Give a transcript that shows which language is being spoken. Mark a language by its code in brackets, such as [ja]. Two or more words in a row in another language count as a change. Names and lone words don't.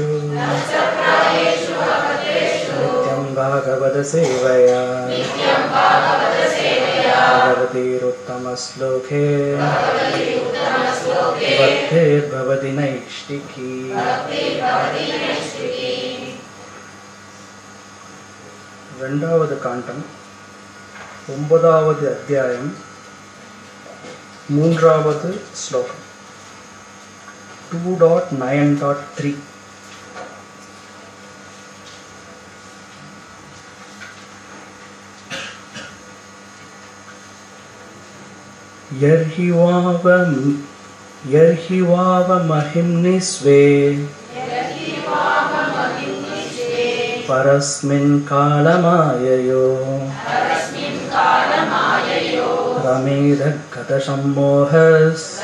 [sa] नष्टप्रायेषु अभद्रेषु नित्यं भागवतसेवया नित्यं भागवतसेवया भगवतीरुत्तमश्लोके भगवति उत्तमश्लोके भक्तिर्भवति नैष्टिकी। भक्तिर्भवति नैष्टिकी। [ta] ரெண்டாவது காண்டம் 9வது அத்தியாயம் 3வது ஸ்லோகம் 2.9.3. [sa] यर्हि वावमहिम्नि स्वे परस्मिन् कालमाययो रमेदगतसम्मोहस्